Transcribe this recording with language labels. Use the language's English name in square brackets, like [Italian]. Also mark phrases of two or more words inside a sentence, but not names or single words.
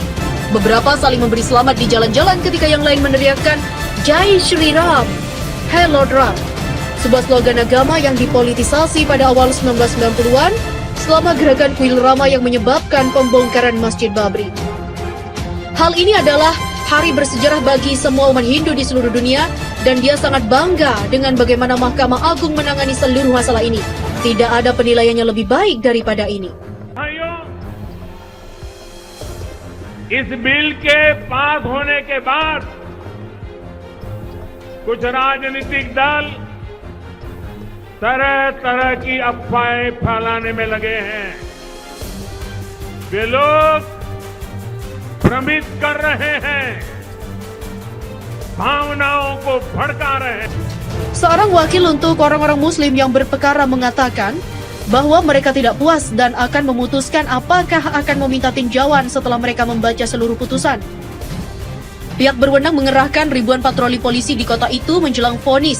[Indonesian] Beberapa saling memberi selamat di jalan-jalan ketika yang lain meneriakkan [Hindi] जय श्री राम, [English] Hey Lord Ram, [Indonesian] sebuah slogan agama yang dipolitisasi pada awal 1990-an selama gerakan kuil Rama yang menyebabkan pembongkaran Masjid Babri. Hal ini adalah hari bersejarah bagi semua umat Hindu di seluruh dunia dan dia sangat bangga dengan bagaimana Mahkamah Agung menangani seluruh masalah ini. Tidak ada penilaian yang lebih baik daripada ini. [Hindi] भाइयों, इस बिल के पास होने के बाद कुछ राजनीतिक दल तरह तरह की अफवाहें फैलाने में लगे हैं. वे लोग भ्रमित कर रहे हैं, भावनाओं को भड़का रहे हैं. [Indonesian] Seorang wakil untuk orang-orang Muslim yang berperkara mengatakan bahwa mereka tidak puas dan akan memutuskan apakah akan meminta tinjauan setelah mereka membaca seluruh putusan. Pihak berwenang mengerahkan ribuan patroli polisi di kota itu menjelang vonis.